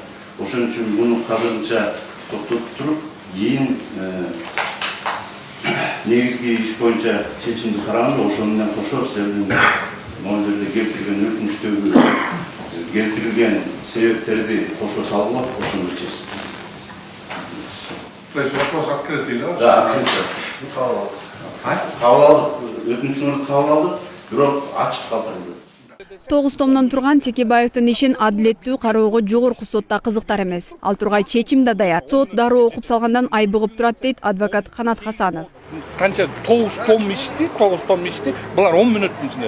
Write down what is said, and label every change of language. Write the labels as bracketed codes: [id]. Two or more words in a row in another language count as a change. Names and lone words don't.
[ky] Ошон үчүн муну азырынча токтотуп туруп, кийин негизги иш боюнча чечимди караганда ошо менен кошо силердин могу жерде келтирген өтүнүчтөгү келтирилген себептерди кошо талкуулап, ошону чечсиз. [ru] То есть вопрос открытый, да? Да, открытый. [ky] Кабыл алдык, өтүнүчүңөрдү кабыл алдык, бирок ачык калтырылды. 9 томдон турган Текебаевдин ишин адилеттүү кароого жогорку сотта кызыктар эмес. Ал тургай чечим да даяр. Сот дароо окуп салгандан ай бугуп турат дейт адвокат Канат Хасанов. Канча 9 том ишти, булар 10 мүнөттүн ичинде.